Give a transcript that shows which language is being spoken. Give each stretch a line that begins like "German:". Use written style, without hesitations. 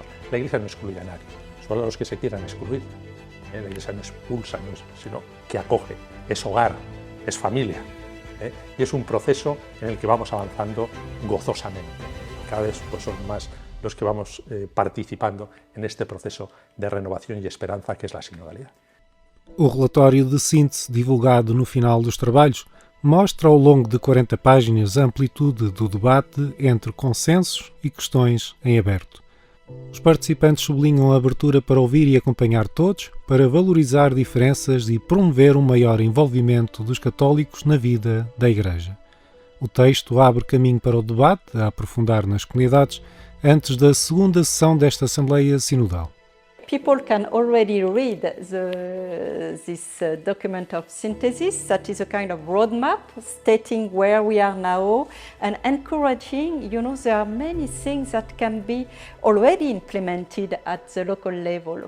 Spanish: La Iglesia no excluye a nadie, solo a los que se quieran excluir. La Iglesia no expulsa, sino que acoge, es hogar, es familia. Y es un proceso en el que vamos avanzando gozosamente. Cada vez pues, son más los que vamos participando en este proceso de renovación y esperanza que es la sinodalidad.
Portuguese: O relatório de síntese divulgado no final dos trabalhos mostra ao longo de 40 páginas a amplitude do debate entre consensos e questões em aberto. Os participantes sublinham a abertura para ouvir e acompanhar todos, para valorizar diferenças e promover um maior envolvimento dos católicos na vida da Igreja. O texto abre caminho para o debate, a aprofundar nas comunidades, antes da segunda sessão desta Assembleia Sinodal.
English: People can already read this document of synthesis, that is a kind of roadmap stating where we are now and encouraging, there are many things that can be already implemented at the local level.